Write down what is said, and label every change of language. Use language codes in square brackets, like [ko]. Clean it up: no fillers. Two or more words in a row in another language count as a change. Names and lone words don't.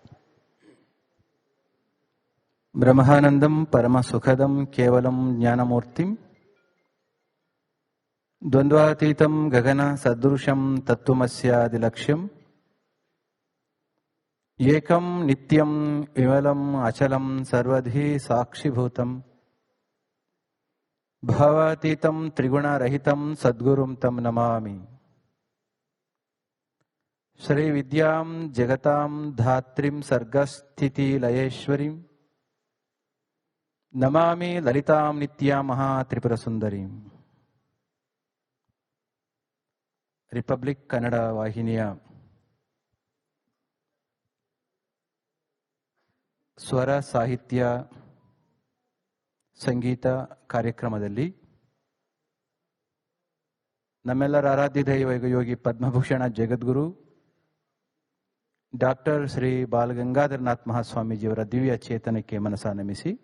[sa] ಬ್ರಹ್ಮಾನಂದಂ ಪರಮ ಸುಖದಂ ಕೇವಲಂ ಜ್ಞಾನಮೂರ್ತಿಂ ದ್ವಂದ್ವಾತೀತಂ ಗಗನ ಸದೃಶಂ ತತ್ವಮಸ್ಯಾದಿಲಕ್ಷ್ಯಂ ಏಕಂ ನಿತ್ಯಂ ವಿಮಲಂ ಅಚಲಂ ಸರ್ವಧಿ ಸಾಕ್ಷಿಭೂತಂ ಭಾವಾತೀತಂ ತ್ರಿಗುಣರಹಿತಂ ಸದ್ಗುರುಂ ತಂ ನಮಾಮಿ. ಶ್ರೀ ವಿದ್ಯಾಂ ಜಗತಾಂ ಧಾತ್ರಿಂ ಸರ್ಗಸ್ಥಿತಿ ಲಯೇಶ್ವರಿಂ ನಮಾಮಿ ಲಲಿತಾಂ ನಿತ್ಯಾಂ ಮಹಾ ತ್ರಿಪುರ ಸುಂದರಿಂ. [kn] ರಿಪಬ್ಲಿಕ್ ಕನ್ನಡ ವಾಹಿನಿಯ ಸ್ವರ ಸಾಹಿತ್ಯ ಸಂಗೀತ ಕಾರ್ಯಕ್ರಮದಲ್ಲಿ ನಮ್ಮೆಲ್ಲರ ಆರಾಧ್ಯ ದೈವ ಯೋಗಿ ಪದ್ಮಭೂಷಣ ಜಗದ್ಗುರು ಡಾಕ್ಟರ್ ಶ್ರೀ ಬಾಲಗಂಗಾಧರನಾಥ್ ಮಹಾಸ್ವಾಮೀಜಿಯವರ ದಿವ್ಯ ಚೇತನಕ್ಕೆ ಮನಸ ನಮಿಸಿ,